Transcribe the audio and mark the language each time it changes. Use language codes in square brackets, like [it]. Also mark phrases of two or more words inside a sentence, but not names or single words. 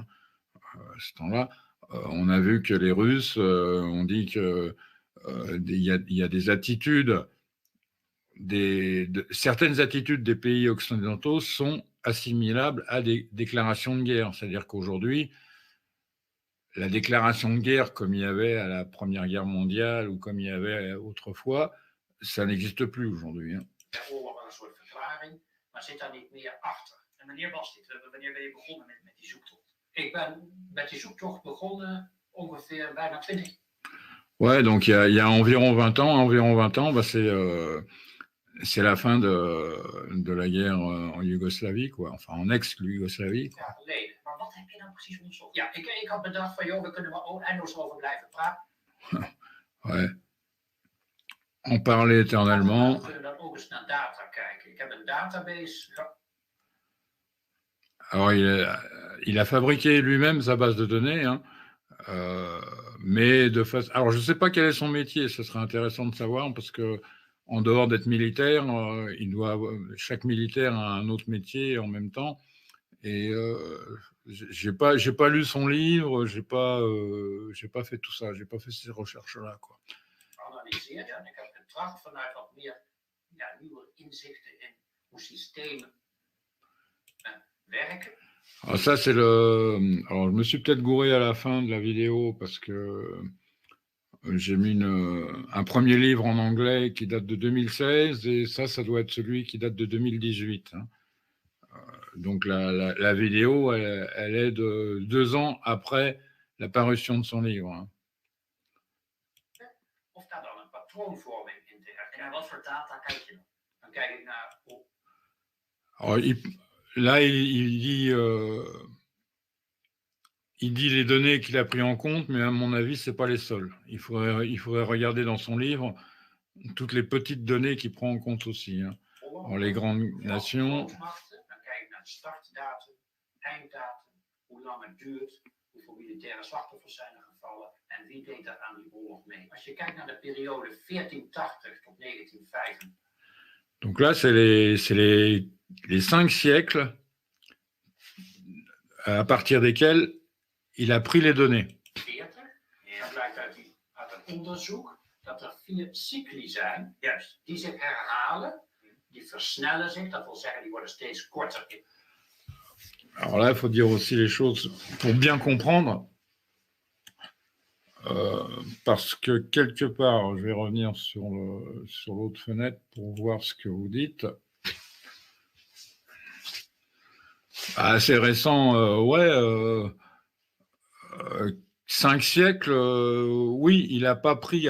[fr] Ce temps-là, on a vu que les Russes ont dit que il y a des attitudes, certaines attitudes des pays occidentaux sont assimilables à des déclarations de guerre. C'est-à-dire qu'aujourd'hui, la déclaration de guerre, comme il y avait à la Première Guerre mondiale ou comme il y avait autrefois, ça n'existe plus aujourd'hui. Hein. [nl] Een soort verklaring, maar zit daar niet meer achter. En wanneer was dit? Wanneer ben je begonnen met die zoektocht? Ik ben met die zoektocht begonnen ongeveer bijna 20. [fr] Ouais, donc il y a environ 20 ans, bah c'est la fin de la guerre en Yougoslavie, quoi. Enfin, en ex-Yougoslavie. [nl] Ja, geleden. Maar wat heb je nou precies onderzocht? Ja, ik had bedacht van, joh, we kunnen er eindeloos over blijven praten. [fr] Ouais. En parler éternellement. [nl] We kunnen dan ook eens naar data kijken. Ik heb een database. [fr] Alors, il a fabriqué lui-même sa base de données, hein, mais de face. Alors, je ne sais pas quel est son métier. Ce serait intéressant de savoir parce que en dehors d'être militaire, chaque militaire a un autre métier en même temps. Et j'ai pas lu son livre, j'ai pas fait tout ça, j'ai pas fait ces recherches-là, quoi. [nl] Analyseerd en ik heb getracht vanuit wat meer nieuwe inzichten in hoe systemen werken. [fr] Alors ça c'est le. Alors je me suis peut-être gouré à la fin de la vidéo parce que j'ai mis un premier livre en anglais qui date de 2016 et ça doit être celui qui date de 2018. Hein. Donc la vidéo, elle est de 2 ans après la parution de son livre. Hein. [nl] Of daar dan een patroonvorming in te herkennen. En naar wat voor data kijk je dan? Dan kijk ik naar... [fr] Alors, là, il dit les données qu'il a pris en compte, mais à mon avis, ce n'est pas les seules. Il faudrait regarder dans son livre toutes les petites données qu'il prend en compte aussi. Hein. Alors, les grandes nations... [nl] Dan kijk ik naar de startdatum, einddatum, hoe lang het duurt, hoeveel militaire slachtoffers zijn er gevallen en wie deed daar aan die oorlog mee. Als je kijkt naar de periode 1480 tot 1905. [fr] Donc là, c'est les 5 siècles à partir desquels il a pris les données. [nl] 40, dat blijkt uit het onderzoek dat er 4 cycli zijn, Juist. die zich herhalen, die versnellen zich, dat wil zeggen die worden steeds korter. [fr] Alors là, il faut dire aussi les choses pour bien comprendre. Parce que quelque part, je vais revenir sur l'autre fenêtre pour voir ce que vous dites. Assez récent, 5 siècles, oui, il n'a pas pris.